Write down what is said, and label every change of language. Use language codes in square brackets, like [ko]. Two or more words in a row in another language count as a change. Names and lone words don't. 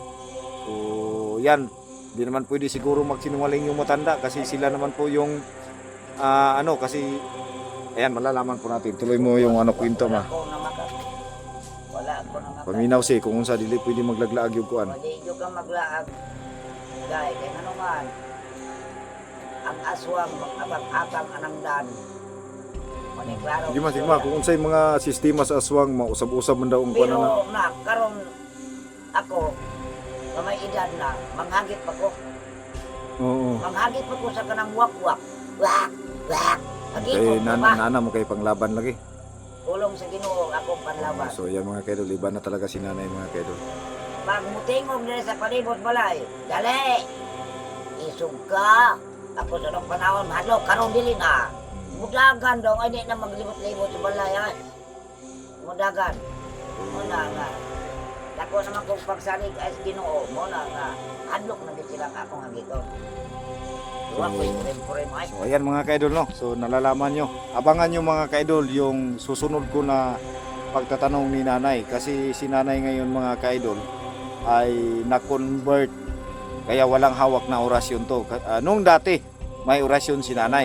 [tl] So yan, hindi naman pwede siguro magsinungaling yung matanda kasi sila naman po yung kasi ayan malalaman po natin. Tuloy mo yung kwento ma. [ceb] Wala ako na makat. Paminaw si kung unsa dili pwede maglaglaag yung kuan. [tl] Hindi ka maglaag. [ceb] Dahil kaya ano man, ang aswang magkabang-abang anangdan. Maniklaro. Di man sigma kung unsay mga sistema sa aswang mausab-usab man daw ang kuan na. Pero na, karon ako, na may edad na, manghagit pa ko. Oo. Manghagit pa ko sa kanang wak-wak. Wak! Wak! Kay Agito, nana mo kay panglaban lagi. Tulong sa Ginoo akong panlaban. [tl] So yan mga kaidol, iba na talaga si nanay mga kaidol. [ceb] Pag mutingog nila sa palibot balay, dali! Isog ka! Ako sa nung panahon, hadlo, karong dili na. Mudagan daw, ay di na maglibot-libot sa balay, ha? Mudagan. Muna nga. Dako naman kong pagsalig ay sa Ginoo, muna nga. Hadlok na din sila akong hagito. Duwa ko yung rin ay. [tl] So ayan mga kaidol no. So nalalaman nyo. Abangan nyo mga kaidol yung susunod ko na pagtatanong ni nanay. Kasi si nanay ngayon mga kaidol ay na-convert. Kaya walang hawak na orasyon to. Nung dati may orasyon si nanay.